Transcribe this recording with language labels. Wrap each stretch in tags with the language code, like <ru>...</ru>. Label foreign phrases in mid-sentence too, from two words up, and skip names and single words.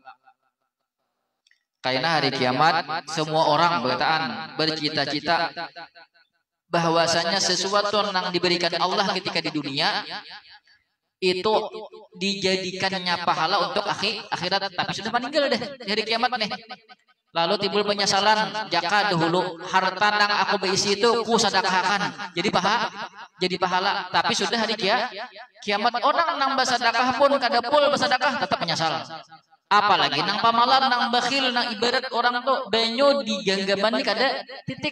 <id>Karena hari kiamat semua orang bercita-cita bahwasanya sesuatu yang diberikan Allah ketika di dunia itu dijadikannya pahala untuk akhirat, tapi sudah meninggal deh di hari kiamat nih. Lalu timbul penyesalan, jaka dahulu harta nang aku beisi itu ku sedekahkan. Jadi pahala. Tapi sudah hari kiamat orang nang bersedekah pun kada pul bersedekah tetap menyesal. Apalagi nang pamalan, nang bakhil, nang ibarat orang tuh banyu di genggaman ini kada titik.</id>